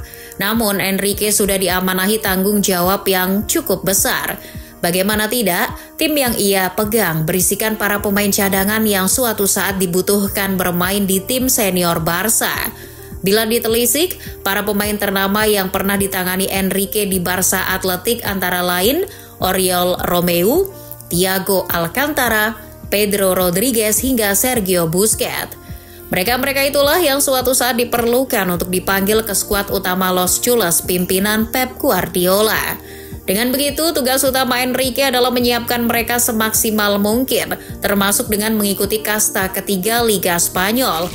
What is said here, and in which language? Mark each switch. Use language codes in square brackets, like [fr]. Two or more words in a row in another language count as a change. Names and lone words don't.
[id] Namun Enrique sudah diamanahi tanggung jawab yang cukup besar. Bagaimana tidak, tim yang ia pegang berisikan para pemain cadangan yang suatu saat dibutuhkan bermain di tim senior Barca. Bila ditelisik, para pemain ternama yang pernah ditangani Enrique di Barca Athletic antara lain Oriol Romeu, Thiago Alcantara, Pedro Rodriguez hingga Sergio Busquets. Mereka-mereka itulah yang suatu saat diperlukan untuk dipanggil ke skuad utama Los Chulas pimpinan Pep Guardiola. Dengan begitu, tugas utama Enrique adalah menyiapkan mereka semaksimal mungkin, termasuk dengan mengikuti kasta ketiga Liga Spanyol.